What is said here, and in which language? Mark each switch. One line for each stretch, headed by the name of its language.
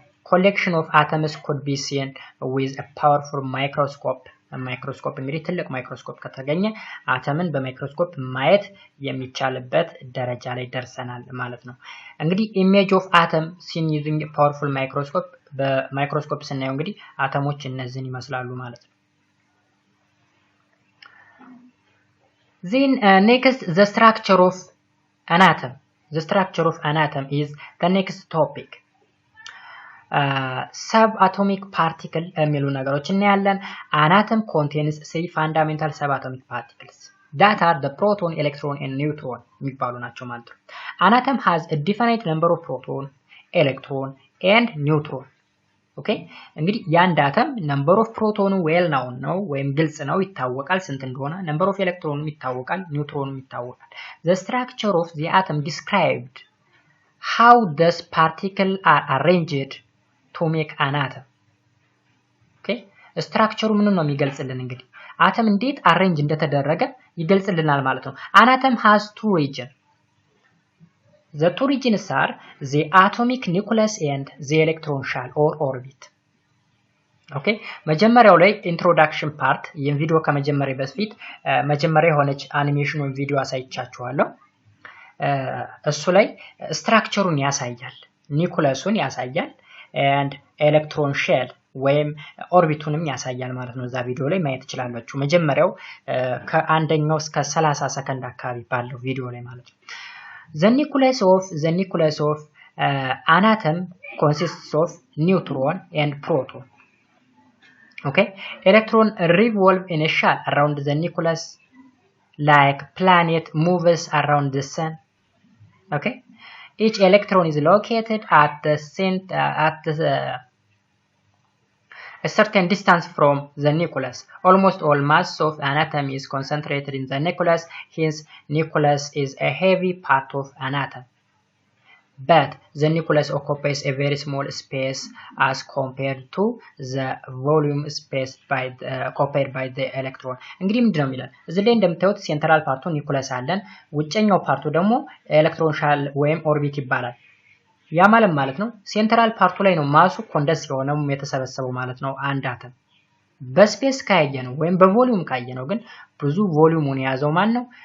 English: collection of atoms could be seen with a powerful microscope
Amharic: እንግዲህ ትልቅ ማይክሮስኮፕ ከተገኘ አተምን በማይክሮስኮፕ ማየት የሚቻልበት ደረጃ ላይ ደርሰናል ማለት ነው እንግዲህ
English: image of atom seen using a powerful microscope
Amharic: በማይክሮስኮፕ ስናየው እንግዲህ አተሞች እነዚህን ይመስላሉ ማለት ነው።
English: Then next the structure of an atom. The structure of an atom is the next topic. Subatomic particle
Amharic: የሚሉ ነገሮች እናያለን።
English: An atom contains 3 fundamental subatomic particles that are the proton, electron and neutron
Amharic: የሚባሉ ናቸው ማለት ነው።
English: An atom has a definite number of proton, electron and neutron. Okay, እንግዲህ የአንድ አተም number of proton well known ነው
Amharic: ወይም ግልጽ ነው ይታወቃል ስንት እንደሆነ
English: number of electron ይታወቃል neutron ይታወቃል the structure of the atom described how these particles are arranged to make an atom.
Amharic: Okay, structure ምን ነው የሚገልጽልን እንግዲህ አተም እንዴት arrange እንደተደረገ ይገልጽልናል ማለት ነው።
English: An atom has two regions. The two regions are the atomic nucleus and the electron shell or orbit.
Amharic: Okay, መጀመሪያው ላይ introduction part ይሄን ቪዲዮ ከመጀመሪያ በፊት መጀመሪያ የሆነች አኒሜሽን ወይ ቪዲዮ አሳይቻችኋለሁ። እሱ ላይ ስትራክቸሩን ያሳያል፣ ኒኩለሱን ያሳያል and electron shell ወይም ኦርቢቱንም ያሳያል ማለት ነው። እዛ ቪዲዮ ላይ ማየት ትችላላችሁ። መጀመሪያው ከአንደኛው እስከ 30 ሰከንድ አካባቢ ባለው ቪዲዮ ላይ ማለት ነው።
English: The nucleus of an atom consists of neutron and proton. Okay, electron revolve in a shell around the nucleus like planet moves around the sun. Okay, each electron is located at the center a certain distance from the nucleus. Almost all mass of an atom is concentrated in the nucleus, hence nucleus is a heavy part of an atom. But the nucleus occupies a very small space as compared to the volume space occupied by the electron.
Amharic: እንግዲህ ምንድነው የሚለው እዚህ ላይ እንደምታዩት ሴንትራል ፓርቱ ኒኩለስ አለን፣ ውጨኛው ፓርቱ ደግሞ ኤሌክትሮን ሻል ወይም ኦርቢት ይባላል። ያ ማለት ነው ሴንትራል ፓርቱ ላይ ነው ማሱ ኮንደንስ የሆነው የተሰበሰበው ማለት ነው። አንድ አተም በስፔስ ካየነው ወይም በቮሊዩም ካየነው ግን ብዙ ቮሊዩሙን የያዘው ማን ነው?